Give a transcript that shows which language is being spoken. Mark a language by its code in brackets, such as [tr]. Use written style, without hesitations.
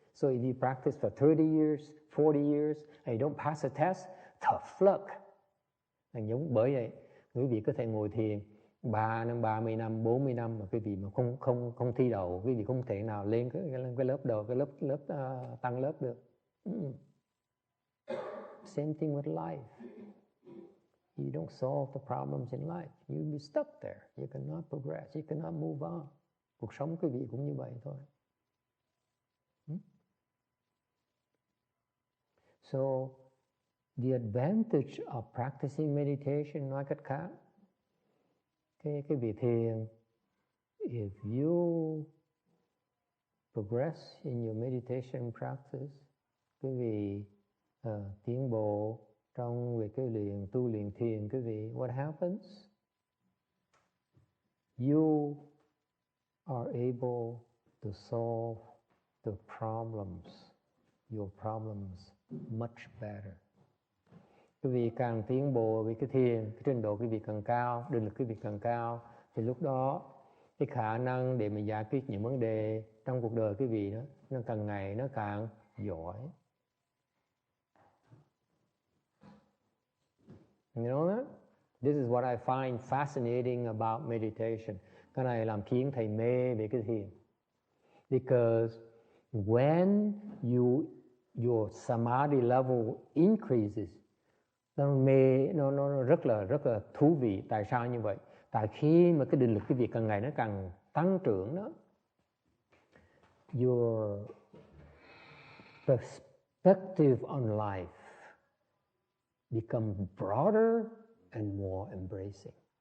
[en] So if you practice for 30 years, 40 years, and you don't pass the test, tough luck. [vi] Bởi vậy, quý vị có thể ngồi thiền 3 năm, 30 năm, 40 năm mà quý vị mà không thi đậu, quý vị không thể nào lên cái lớp đầu, cái lớp tăng lớp được. [en] Same thing with life. You don't solve the problems in life. You'll be stuck there. You cannot progress. You cannot move on. [vi] Cuộc sống quý vị cũng như vậy thôi. [en] So, the advantage of practicing meditation, [vi] nói cách khác, cái vị thiền, [en] if you progress in your meditation practice, [vi] quý vị tiến bộ trong việc cái tu luyện thiền, quý vị, [en] what happens? You are able to solve the problems, your problems much better. [vi] Quý vị càng tiến bộ với cái thiền, cái trình độ quý vị càng cao, định lực quý vị càng cao, thì lúc đó cái khả năng để mà giải quyết những vấn đề trong cuộc đời quý vị đó, nó càng ngày nó càng giỏi. [en] You know that? This is what I find fascinating about meditation. [vi] Cái này làm khiến thầy mê về cái thiền. [en] Because when your samadhi level increases, [vi] nó rất là thú vị. Tại sao như vậy? Tại khi mà cái định lực quý vị càng ngày nó càng tăng trưởng đó, [en] your perspective on life become broader and more embracing.